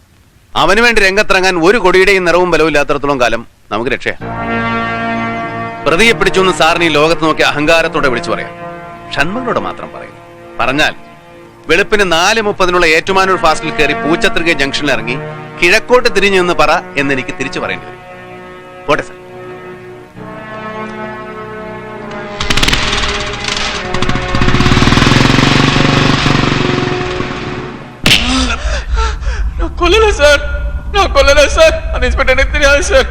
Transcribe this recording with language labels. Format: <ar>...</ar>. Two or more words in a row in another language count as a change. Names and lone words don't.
<ml>അവന് വേണ്ടി രംഗത്തിറങ്ങാൻ ഒരു കൊടിയുടെയും നിറവും ബലവും ഇല്ലാത്തടത്തോളം കാലം നമുക്ക് രക്ഷയാണ്. പ്രതിയെ പിടിച്ചു എന്ന് സാറിന് ഈ ലോകത്ത് നോക്കി അഹങ്കാരത്തോടെ വിളിച്ചു പറയാം. ഷൺമുഖനോട് മാത്രം പറയും. പറഞ്ഞാൽ വെളുപ്പിന് 4:30 ഏറ്റുമാനൂർ ഫാസ്റ്റിൽ കയറി പൂച്ചത്രിക ജംഗ്ഷനിൽ ഇറങ്ങി കിഴക്കോട്ട് തിരിഞ്ഞു എന്ന് പറ എന്നെനിക്ക് തിരിച്ചു പറയേണ്ടി വരും. പോട്ടെ സാർ.</ml> <ta>கொல்லல சார், நான் கொல்லல சார். அந்த இன்ஸ்பெக்டர் எனக்கு தெரியாது சார்.</ta>